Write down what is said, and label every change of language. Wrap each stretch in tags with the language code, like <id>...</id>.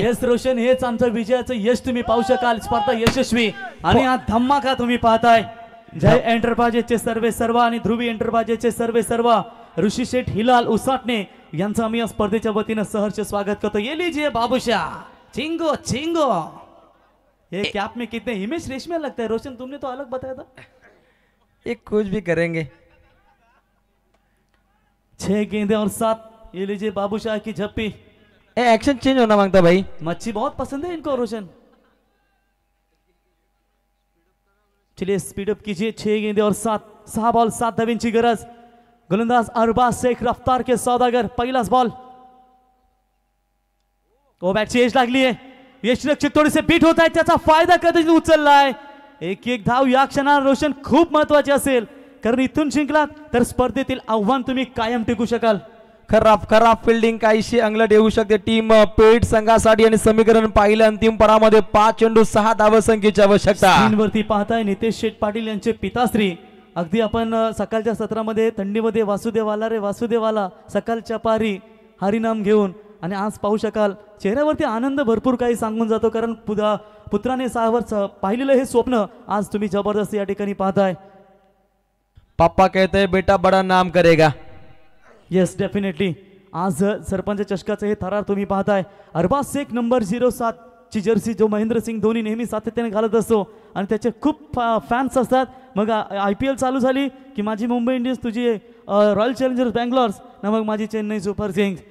<mr>Yes Roshan, हेच आमचं विजयाचं यश तुम्ही पाहू शकाल. स्पर्धा यशस्वी आणि हा धमाका तुम्ही पाहताय. जय एंटरप्राइजेसचे सर्व आणि ध्रुवी एंटरप्राइजेसचे सर्व ऋषी शेठ हिलाल उसाटणे यांचं आम्ही या स्पर्धेच्या वतीनं सहर्ष स्वागत करतो.</mr> <hi>ये लीजिए बाबूशा, चिंगो चिंगो. ये कैप में कितने हिमेश रेशमिया लगता है रोशन, तुमने तो अलग बताया था. एक कुछ भी करेंगे. 6 गेंदे और 7. ये लीजिए बाबूशाह की झप्पी. एक्शन चेंज होना मांगता भाई. मच्छी बहुत पसंद है इनको रोशन. चलिए स्पीड अप कीजिए. 6 गेंदे और 6 बॉल</hi> <mr>7 धाव्यांची गरज.</mr> <hi>गोलंदाज अरबाज शेख रफ्तार के सौदागर.</hi> <mr>पहिलाच बॉल. ओ बॅटची एज लागली आहे. यशरक्षक थोडेसे बीट होत आहेत, त्याचा फायदा कधीच उचललाय. एक धाव या क्षणाला रोशन खूप महत्वाची असेल, कारण इथून जिंकलात तर स्पर्धेतील आव्हान तुम्ही कायम टिकू शकाल. खराब फिल्डिंग काहीशी अंगलट येऊ शकते टीम पेट संघासाठी. आणि समीकरण पाहिलं अंतिम परामध्ये 5 चेंडू 6 धावसंख्येची आवश्यकता. स्क्रीनवरती पाहताय नितेश शेठ पाटील यांचे पिताश्री. अगदी आपण सकाळच्या सत्रामध्ये थंडीमध्ये वासुदेवाला रे वासुदेवाला सकाळच्या पारी हरिनाम घेऊन, आणि आज पाहू शकाल चेहऱ्यावरती आनंद भरपूर काही सांगून जातो, कारण पुत्राने सावर पाहिलेलं हे स्वप्न आज तुम्ही जबरदस्त या ठिकाणी पाहताय.</mr> <hi>पापा कहते हैं बेटा बड़ा नाम करेगा.</hi> <en>Yes definitely.</en> <mr>आज सरपंच चषकाचं हे थरार तुम्ही पाहताय. अरबाज शेख नंबर 07 ची जर्सी जो महेंद्रसिंग धोनी नेहमी सातत्याने घालत असतो आणि त्याचे खूप फॅन्स असतात. मग IPL चालू झाली की माझी मुंबई इंडियन्स, तुझी रॉयल चॅलेंजर्स बँगलोर ना, मग माझी चेन्नई सुपर किंग्स.</mr>